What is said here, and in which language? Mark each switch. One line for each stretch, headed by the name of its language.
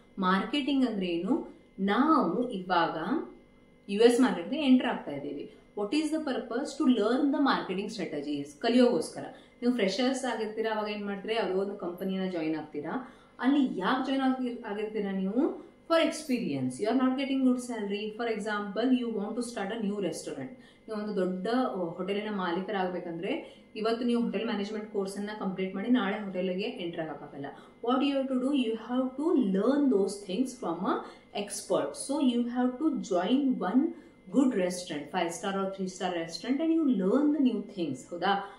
Kannada: Marketing ಅಂದ್ರೆ ಏನು, ನಾವು ಇವಾಗ US ಮಾರ್ಕೆಟ್ಗೆ ಎಂಟರ್ ಆಗ್ತಾ ಇದ್ದೀವಿ.
English: What is the purpose? To learn the marketing strategies,
Kannada: ಕಲಿಯೋಗೋಸ್ಕರ. ನೀವು ಫ್ರೆಶರ್ಸ್ ಆಗಿರ್ತೀರಾ, ಅವಾಗ ಏನ್ ಮಾಡ್ತೀರಾ, ಯಾವುದೋ ಒಂದು ಕಂಪನಿನ ಜಾಯಿನ್ ಆಗ್ತೀರಾ. ಅಲ್ಲಿ ಯಾಕೆ ಜಾಯಿನ್ ಆಗಿರ್ತೀರಾ ನೀವು?
English: For experience. You are not getting good salary. For example, you want to start a new restaurant.
Kannada: ನೀವು ಒಂದು ದೊಡ್ಡ ಹೋಟೆಲಿನ ಮಾಲೀಕರಾಗಬೇಕಂದ್ರೆ ಇವತ್ತು ನೀವು ಹೋಟೆಲ್ ಮ್ಯಾನೇಜ್ಮೆಂಟ್ ಕೋರ್ಸ್ ಅನ್ನ ಕಂಪ್ಲೀಟ್ ಮಾಡಿ ನಾಳೆ ಹೋಟೆಲ್ಗೆ enter ಆಗಕ್ಕಾಗಲ್ಲ.
English: What you have to do, you have to learn those things from a expert. So you have to join one good restaurant, 5 star or 3 star restaurant, and you learn the new things. ಹೌದಾ?